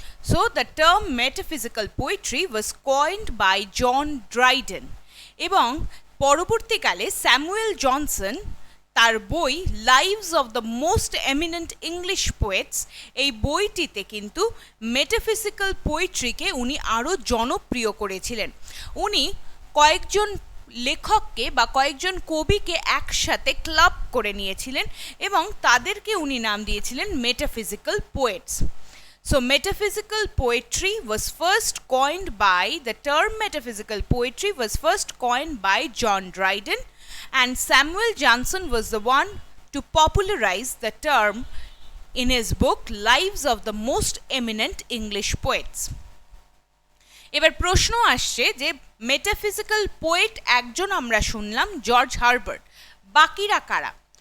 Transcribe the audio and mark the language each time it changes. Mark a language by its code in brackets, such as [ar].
[en] So the term metaphysical poetry was coined by John Dryden [bn] এবং পরবর্তীকালে Samuel Johnson তার বই lives of the most eminent English poets, এই বইটিতে কিন্তু মেটাফিজিক্যাল পোয়েট্রিকে উনি আরও জনপ্রিয় করেছিলেন। উনি কয়েকজন লেখককে বা কয়েকজন কবিকে একসাথে ক্লাব করে নিয়েছিলেন এবং তাদেরকে উনি নাম দিয়েছিলেন metaphysical poets. [en] So metaphysical poetry was first coined by, the term metaphysical poetry was first coined by John Dryden, and Samuel Johnson was the one to popularize the term in his book Lives of the Most Eminent English Poets. [bn] এবার প্রশ্ন আসছে যে metaphysical poet একজন আমরা শুনলাম George Herbert, বাকিরা কারা?